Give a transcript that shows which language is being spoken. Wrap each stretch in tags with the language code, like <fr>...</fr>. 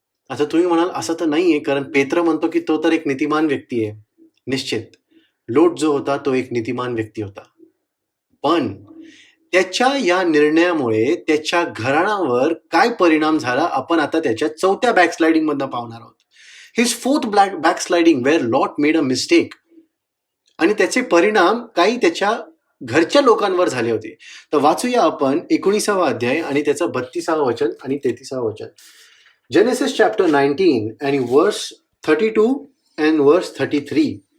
<mr>आता तुम्ही म्हणाल असं तर नाहीये, कारण पेत्र म्हणतो की तो तर एक नीतिमान व्यक्ती आहे. निश्चित लोट जो होता तो एक नीतिमान व्यक्ती होता, पण त्याच्या या निर्णयामुळे त्याच्या घराण्यावर काय परिणाम झाला आपण आता त्याच्या 4थ्या बॅकस्लाइडिंग मधनं पाहणार आहोत.</mr> <en>His 4th backsliding where Lot made a mistake.</en> <mr>आणि त्याचे परिणाम काही त्याच्या घरच्या लोकांवर झाले होते. तर वाचूया आपण 19वा अध्याय आणि त्याचं 32वा वचन आणि 33वा वचन.</mr> <en>Genesis chapter 19 आणि verse 32 and verse 33.</en>